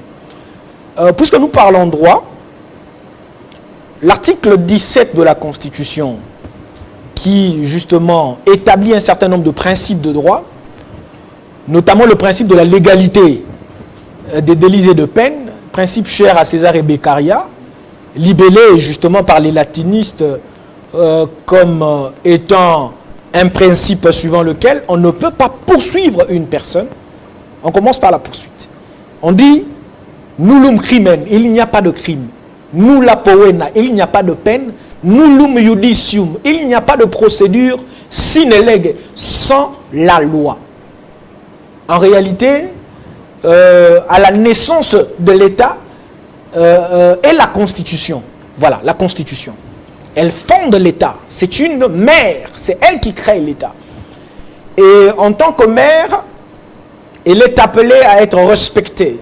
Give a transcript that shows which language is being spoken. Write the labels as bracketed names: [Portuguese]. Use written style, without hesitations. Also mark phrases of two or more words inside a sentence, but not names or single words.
[French] Puisque nous parlons droit, l'article 17 de la Constitution qui justement établit un certain nombre de principes de droit, notamment le principe de la légalité des délits et de peines, principe cher à César et Beccaria, libellé justement par les latinistes comme étant un principe suivant lequel on ne peut pas poursuivre une personne. On commence par la poursuite. On dit [Latin] nullum crimen, [French] il n'y a pas de crime. [Latin] Nulla poena, [French] il n'y a pas de peine. [Latin] Nullum judicium, [French] il n'y a pas de procédure [Latin] sine lege, [French] sans la loi. En réalité, à la naissance de l'État est la Constitution. Voilà, la Constitution. Elle fonde l'État. C'est une mère. C'est elle qui crée l'État. Et en tant que mère, elle est appelée à être respectée.